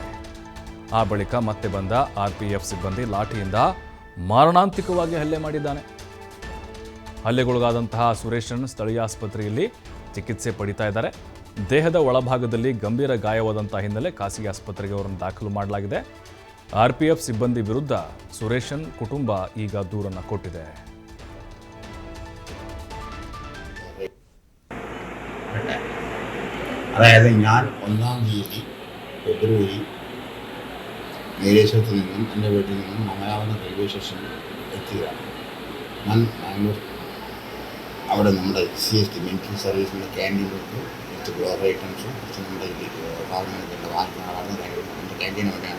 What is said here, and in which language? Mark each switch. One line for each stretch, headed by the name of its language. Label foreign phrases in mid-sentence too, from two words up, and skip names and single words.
Kannada: ಆ ಬಳಿಕ ಮತ್ತೆ ಬಂದ ಆರ್ಪಿಎಫ್ ಸಿಬ್ಬಂದಿ ಲಾಠಿಯಿಂದ ಮಾರಣಾಂತಿಕವಾಗಿ ಹಲ್ಲೆ ಮಾಡಿದ್ದಾನೆ. ಹಲ್ಲೆಗೊಳಗಾದಂತಹ ಸುರೇಶನ್ ಸ್ಥಳೀಯ ಆಸ್ಪತ್ರೆಯಲ್ಲಿ ಚಿಕಿತ್ಸೆ ಪಡಿತಾ ಇದ್ದಾರೆ. ದೇಹದ ಒಳಭಾಗದಲ್ಲಿ ಗಂಭೀರ ಗಾಯವಾದಂಥ ಹಿನ್ನೆಲೆ ಖಾಸಗಿ ಆಸ್ಪತ್ರೆಗೆ ಅವರನ್ನು ದಾಖಲು ಮಾಡಲಾಗಿದೆ. ಆರ್ಪಿಎಫ್ ಸಿಬ್ಬಂದಿ ವಿರುದ್ಧ ಸುರೇಶನ್ ಕುಟುಂಬ ಈಗ ದೂರನ್ನು ಕೊಟ್ಟಿದೆ.
Malayalam: അതായത് ഞാൻ 1-ാം തീയതി ഫെബ്രുവരി നീലേശ്വരത്ത് നിന്നും എൻ്റെ വീട്ടിൽ നിന്നും മംഗലാപുരം റെയിൽവേ സ്റ്റേഷനിൽ എത്തിയതാണ്. ഞാൻ ബാംഗ്ലൂർ അവിടെ നമ്മുടെ CST മിലിറ്ററി സർവീസിൻ്റെ ക്യാൻറ്റീനിലേക്ക് കുറച്ച്
English: global items
Malayalam: കുറച്ച് നമ്മുടെ ഗവൺമെൻറ്റിൻ്റെ വാങ്ങിക്കുന്ന എൻ്റെ ക്യാൻറ്റീൻ അവിടെയാണ്.